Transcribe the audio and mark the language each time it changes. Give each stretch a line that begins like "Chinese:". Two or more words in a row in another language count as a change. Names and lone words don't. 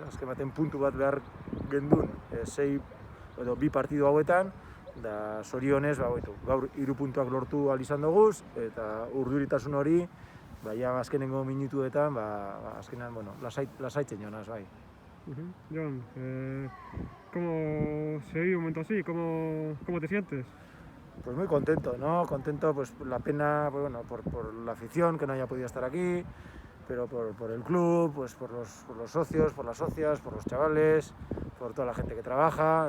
Basque: Azken baten puntu bat behar gendun, 6 edo 2 partidu hauetan, da zorionez, gaur 3 puntuak lortu ahal izan duguz, eta urduritasun hori, azkenengo minutuetan, azkenean, lasaitzen joanaz, bai.
Spanish: Jon, ¿cómo se vive un momento así? ¿Cómo te sientes? Pues muy contento, ¿no? Contento, pues la pena, por la afición que no haya podido estar aquí, pero por el club, pues por los socios, por las socias, por los chavales, por toda la gente que trabaja.